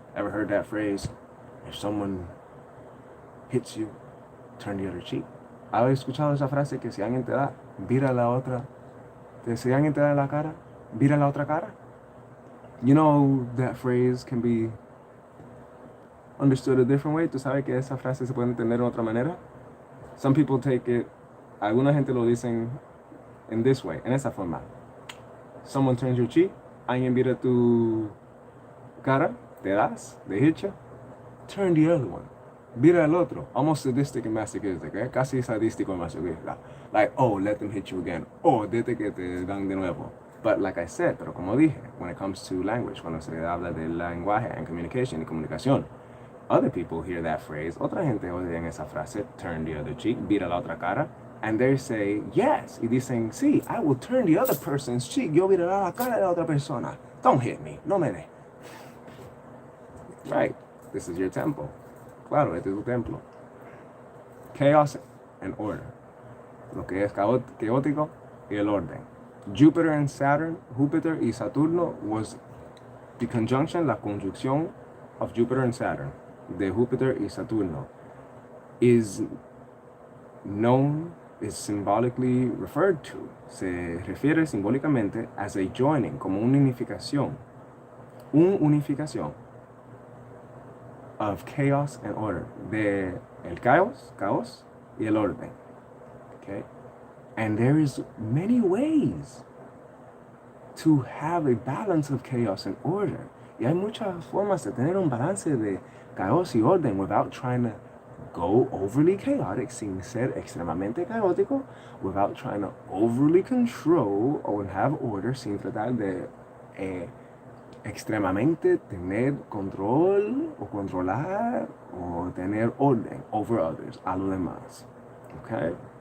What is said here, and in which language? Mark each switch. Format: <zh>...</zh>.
<en>Ever heard that phrase, if someone hits you, turn the other cheek?</en> <es>¿Has escuchado esa frase que si alguien te da, vira la otra? Si alguien te da la cara, vira la otra cara?</es> <en>You know that phrase can be understood a different way.</en> <es>¿Tú sabes que esa frase se puede entender de otra manera?</es> <en>Some people take it,</en> <es>alguna gente lo dicen</es> <en>in this way,</en> <es>en esa forma.</es> <en>Someone turns your cheek,</en> <es>alguien vira tu cara, te das,</es> <en>they hit you, turn the other one.</en> <es>Vira el otro,</es> <en>almost sadistic and masochistic, eh?</en> <es>Casi sadístico y masoquista.</es> <en>Like, oh, let them hit you again.</en> <es>Oh, dete que te dan de nuevo.</es> <en>But like I said,</en> <es>pero como dije,</es> <en>when it comes to language,</en> <es>cuando se habla de lenguaje</es> <en>and communication</en> <es>y comunicación,</es> <en>other people hear that phrase,</en> <es>otra gente oye en esa frase,</es> <en>turn the other cheek,</en> <es>vira la otra cara,</es> <en>and they say, yes,</en> <es>y dicen, sí,</es> <en>I will turn the other person's cheek,</en> <es>yo viraré la cara de la otra persona.</es> <en>Don't hit me,</en> <es>no me de.</es> <en>Right, this is your temple.</en> <es>Claro, este es tu templo.</es> <en>Chaos and order.</en> <es>Lo que es caótico y el orden.</es> <en>Jupiter and Saturn,</en> <es>Júpiter y Saturno</es> <en>was the conjunction,</en> <es>la conjunción</es> <en>of Jupiter and Saturn,</en> <es>de Júpiter y Saturno,</es> <en>is known, is symbolically referred to,</en> <es>se refiere simbólicamente</es> <en>as a joining,</en> <es>como una unificación. Una unificación</es> <en>of chaos and order,</en> <es>de el caos y el orden.</es> <en>Okay? And there is many ways to have a balance of chaos and order.</en> <es>Y hay muchas formas de tener un balance de caos y orden</es> <en>without trying to go overly chaotic,</en> <es>sin ser extremadamente caótico,</es> <en>without trying to overly control or have order,</en> <es>sin tratar de extremadamente tener control o controlar o tener orden</es> <en>over others,</en> <es>a los demás.</es> <en>Okay?</en>